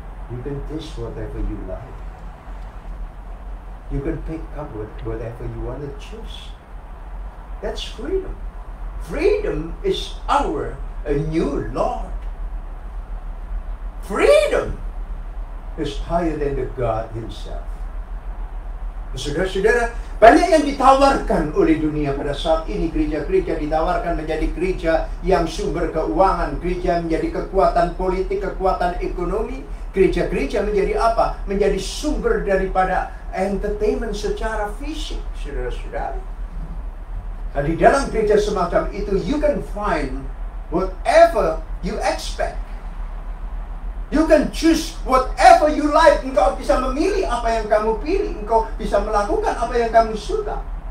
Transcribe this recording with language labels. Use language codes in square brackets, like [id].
[en] You can taste whatever you like. You can pick up whatever you want to choose. That's freedom. Freedom is a new Lord. Freedom is higher than the God Himself. [id] Saudara-saudara, banyak yang ditawarkan oleh dunia pada saat ini. Gereja-gereja ditawarkan menjadi gereja yang sumber keuangan, gereja menjadi kekuatan politik, kekuatan ekonomi. Gereja-gereja menjadi apa? Menjadi sumber daripada entertainment secara fisik, saudara-saudara. Nah, di dalam gereja semacam itu, [en] you can find whatever you expect. You can choose whatever you like. [id] Engkau bisa memilih apa yang kamu pilih. Engkau bisa melakukan apa yang kamu suka.